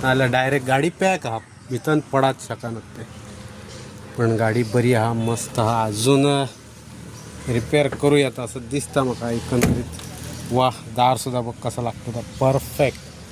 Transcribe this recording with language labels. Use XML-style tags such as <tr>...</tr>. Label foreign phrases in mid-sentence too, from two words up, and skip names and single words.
<kok>नाजाल्यार डायरेक्ट गाडी पॅक आहा, भितन पडाच शकनात ते. पण गाडी बरी आहा, मस्त आहा. अजून रिपेअर करूं येता असं दिसता म्हाका एकंदरीत.</kok> <mr>वा दार सुद्धा बघ कसा लागतो. परफेक्ट.</mr>